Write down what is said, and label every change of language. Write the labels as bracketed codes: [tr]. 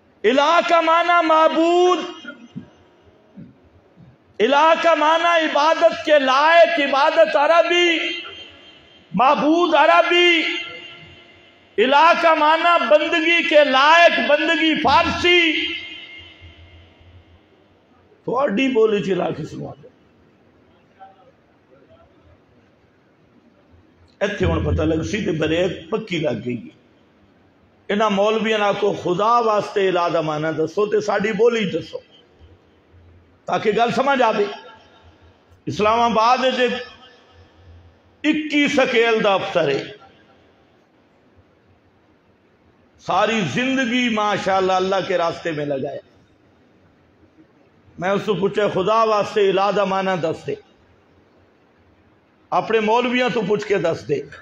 [ur] الہ کا معنی معبود، الہ کا معنی عبادت کے لائق، عبادت عربی، معبود عربی. الہ کا معنی بندگی کے لائق، بندگی فارسی. [pa] تھوڑی بولی چ الہ کس نو آدھے؟ ایتھے ہن پتہ لگ سی تے بریک پکی لگ گئی. انہاں مولویاں کو خدا واسطے الہ دا معنی دسو تے ساڈی بولی دسو تاکہ گل سمجھ آوے. [ur] اسلام آباد 21 سکیل دا افسر ہے، ساری زندگی ماشاءاللہ اللہ کے راستے میں لگایا. [pa] میں اس کو پوچھا خدا واسطے الہ دا معنی دس دے، اپنے مولویاں تو پوچھ کے دس دے.